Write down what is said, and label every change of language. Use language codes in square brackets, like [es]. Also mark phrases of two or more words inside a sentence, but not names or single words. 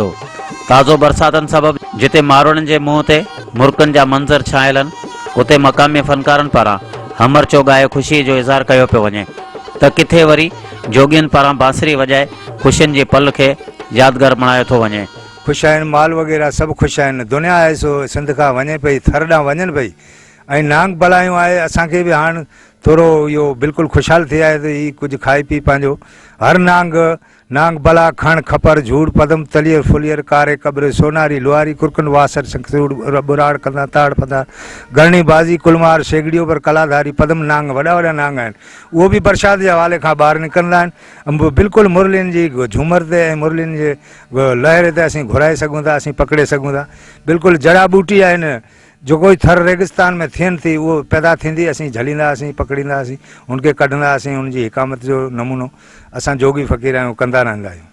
[sd] ताज़ो बरसातनि सबबु जिते मारोड़नि जे मुंहं ते मुर्कनि जा मंज़र छायल आहिनि उते मक़ामी फ़नकारनि पारां हमर चोगाए ख़ुशीअ जो इज़हार कयो पियो वञे त किथे वरी जोगियुनि पारां बांसुरी वॼाए ख़ुशियुनि जे पल खे यादगार बणायो थो वञे। ख़ुशि आहिनि माल वग़ैरह सभु ख़ुशि आहिनि दुनिया आहे सो सिंध खां वञे पई थर ॾांहुं वञनि पई ऐं नांग बलायूं आहे असांखे बि हाणे थोरो इहो बिल्कुलु ख़ुशहाल थी आहे त हीउ कुझु खाई पी पंहिंजो हर नांग बला खण खपर झूड़ पदम तलियर फुलियर कारे कब्र सोनारी लुहारी कुरकन वासर संखसूड़ बुराड़ कंदा ताड़ पदा गरणी बाज़ी कुलमार शेगड़ियो पर कलाधारी पदम नांग वॾा वॾा नांग आहिनि उहो बि बरसाति जे हवाले खां ॿाहिरि निकिरंदा आहिनि बिल्कुलु मुरलियुनि जी झूमर ते ऐं मुरलियुनि जे लहर ते असीं घुराए सघूं था असीं पकिड़े सघूं था बिल्कुलु जड़ा बूटी आहिनि जो कोई थर रेगिस्तान में थियनि थी उहो पैदा थींदी असीं झलींदासीं पकड़ींदासीं उनखे कढंदासीं उनजी हिकामत जो नमूनो असां जोगी फ़क़ीर आहियूं कंदा रहंदा आहियूं।